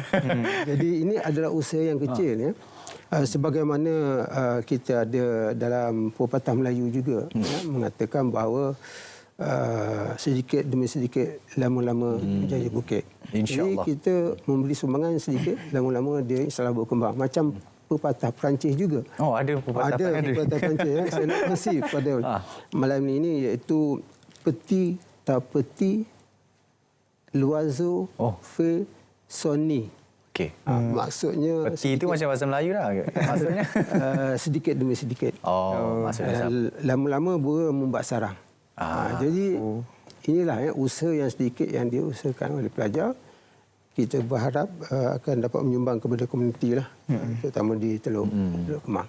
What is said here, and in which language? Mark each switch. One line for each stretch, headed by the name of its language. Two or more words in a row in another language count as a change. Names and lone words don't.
Malay: Jadi ini adalah usaha yang kecil sebagaimana kita ada dalam pepatah Melayu juga mengatakan bahawa sedikit demi sedikit lama-lama menjadi bukit. Jadi kita memberi sumbangan sedikit lama-lama dia insya-Allah berkembang. Macam pepatah Perancis juga. Ada pepatah Perancis. Saya nak kongsi pada malam ini iaitu
French: petit ta petit l'oiseau fait sonner.
Malay: Maksudnya peti itu macam bahasa Melayu lah maksudnya sedikit demi sedikit. Maksudnya lama-lama burung membuat sarang. Jadi inilah usaha yang sedikit yang diusahakan oleh pelajar. Kita berharap akan dapat menyumbang kepada komuniti lah, terutama di Teluk Kemang.